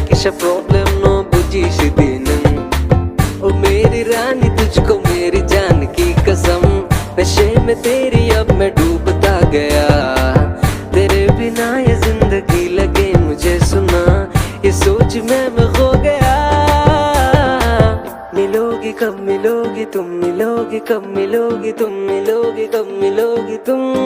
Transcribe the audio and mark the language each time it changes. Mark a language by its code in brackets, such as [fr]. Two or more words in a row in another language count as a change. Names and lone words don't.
[trp] kisha problem no buji shidinin [hi] ओह मेरी रानी तुझको मेरी जान की कसम नशे में तेरी अब मैं डूबता गया तेरे बिना ये जिंदगी लगे मुझे सुना ये सोच मैं खो गया मिलोगी कब मिलोगी तुम मिलोगी कब मिलोगी तुम मिलोगी कब मिलोगी तुम